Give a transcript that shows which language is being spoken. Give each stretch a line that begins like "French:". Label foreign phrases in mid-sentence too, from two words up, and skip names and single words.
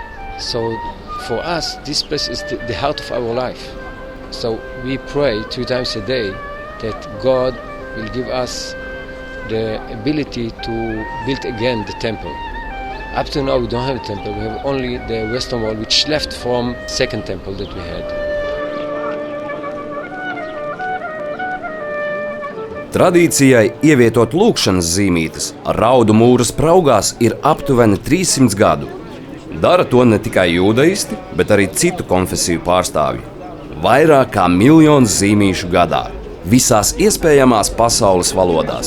English: So for us, this place is the heart of our life. So we pray 3 times a day that God will give us the ability to build again the temple. Up to now we don't have a temple, we have only the Western Wall, which left from second temple that we had.
Latvian: Tradīcijai ievietot lūgšanas zīmītes ar raudu mūra spraugās ir aptuveni 300 gadu. Dara to ne tikai jūdaisti, bet arī citu konfesiju pārstāvji. Vairāk kā 1 miljonu zīmīšu gadā, visās iespējamās pasaules valodās.